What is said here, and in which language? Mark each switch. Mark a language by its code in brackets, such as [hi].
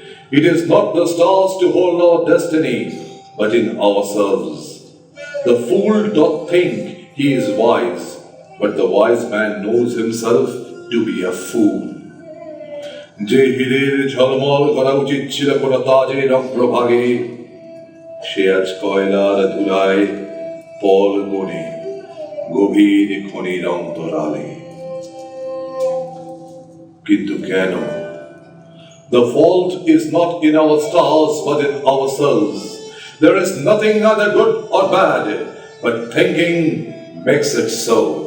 [en] It is not the stars to hold our destiny, but in ourselves. The fool doth think he is wise, but the wise man knows himself to be a fool. [bn] যে হীরের ঝলমল করা উচিত ছিল কোন তাজের অগ্রভাগে, সে আজ কয়লার ধুলায় পল গনে গভীর খনির অন্তরালে। কিন্তু কেন? [en] The fault is not in our stars but in ourselves. There is nothing either good or bad, but thinking makes it so.